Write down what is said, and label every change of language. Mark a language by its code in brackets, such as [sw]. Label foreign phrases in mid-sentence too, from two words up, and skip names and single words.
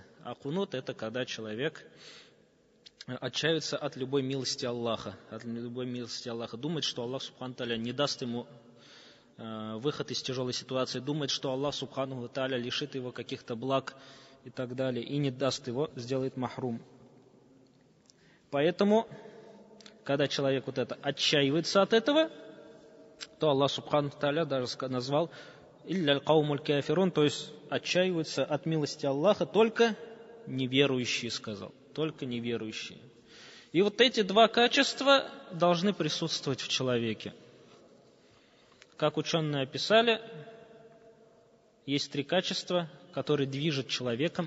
[ru] А кунут это когда человек отчаивается от любой милости Аллаха, думает, что Аллах [ar] سبحانه تعالى [ru] не даст ему выход из тяжелой ситуации, думает, что Аллах [ar] سبحانه تعالى [ru] лишит его каких-то благ и так далее, и не даст его, сделает махрум. Поэтому, когда человек отчаивается от этого, то Аллах [ar] سبحانه تعالى [ru] даже назвал [ar] «إلا القوم الكافرون», [ru] то есть отчаиваются от милости Аллаха только неверующие, сказал, только неверующие. И вот эти два качества должны присутствовать в человеке. Как ученые описали, есть три качества, которые движут человеком.